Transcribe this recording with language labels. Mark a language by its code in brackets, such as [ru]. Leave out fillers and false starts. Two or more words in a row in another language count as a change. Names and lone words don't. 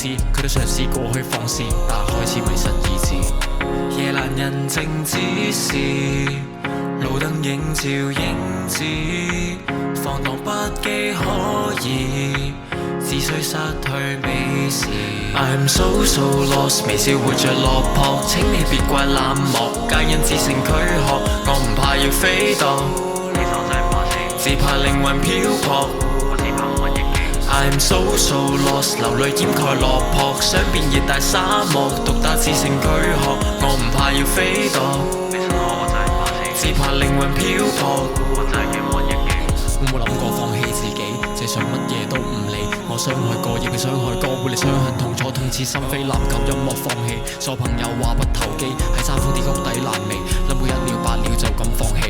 [yue] 佢都嘗試過去放肆，但開始迷失意志。夜闌人靜止時，路燈映照影子，放蕩不羈可以，只需失去 [en] 美時。I'm so lost， [yue] 微笑活着落魄，請你別怪冷漠，皆因只剩軀殼，我唔怕要飛墮，只怕靈魂漂泊。 [en] I'm so lost， [yue] 流淚掩蓋落魄，想變熱帶沙漠，獨打只剩軀殼，我唔怕要飛墮，只怕靈魂漂泊。我冇諗過放棄自己，只想乜嘢都唔理。我傷害過，亦被傷害過，會嚟傷痕痛楚，痛徹心扉。籃球音樂放棄，所有朋友話不投機，喺山峰跌谷底爛尾，諗過一了百了就咁放棄。